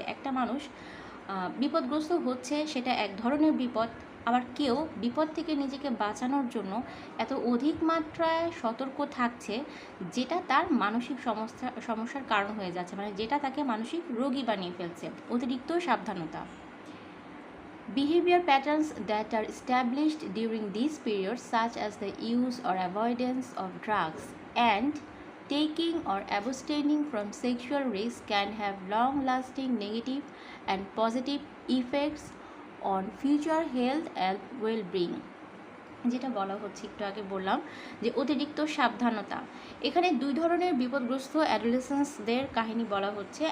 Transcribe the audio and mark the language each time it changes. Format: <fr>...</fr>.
<bn>যে একটা মানুষ বিপদগ্রস্ত হচ্ছে, সেটা এক ধরনের বিপদ, আবার কেউ বিপদ থেকে নিজেকে বাঁচানোর জন্য এত অধিক মাত্রায় সতর্ক থাকছে যেটা তার মানসিক সমস্যার কারণ হয়ে যাচ্ছে, মানে যেটা তাকে মানসিক রোগী বানিয়ে ফেলছে। অতিরিক্ত সাবধানতা।</bn> <en>Behavior patterns that are established during these periods, such as the use or avoidance of drugs and taking or abstaining from sexual risk, can have long-lasting negative and positive effects on future health and well-being.</en> <bn>যেটা বলা হচ্ছে, একটু আগে বললাম যে অতিরিক্ত সাবধানতা। এখানে দুই ধরনের বিপদগ্রস্ত অ্যাডোলেসেন্সদের কাহিনী বলা হচ্ছে।</bn>